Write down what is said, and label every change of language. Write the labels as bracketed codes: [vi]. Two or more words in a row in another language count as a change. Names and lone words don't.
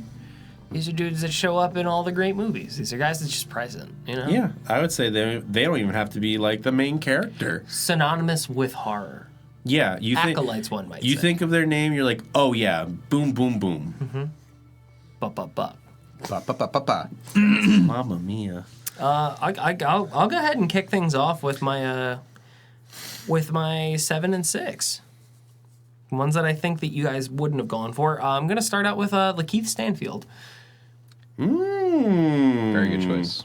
[en] These are dudes that show up in all the great movies. These are guys that's just present. Yeah, I would say they don't even have to be the main character. Synonymous with horror. Yeah, you think Acolytes, one might you say. think of their name, you're like, oh yeah, boom, boom, boom. But. Ba, ba, ba, ba, ba. [it] Mamma mia. [en] I'll go ahead and kick things off with my 7 and 6. Ones that I think that you guys wouldn't have gone for. I'm gonna start out with Lakeith Stanfield. Very good choice.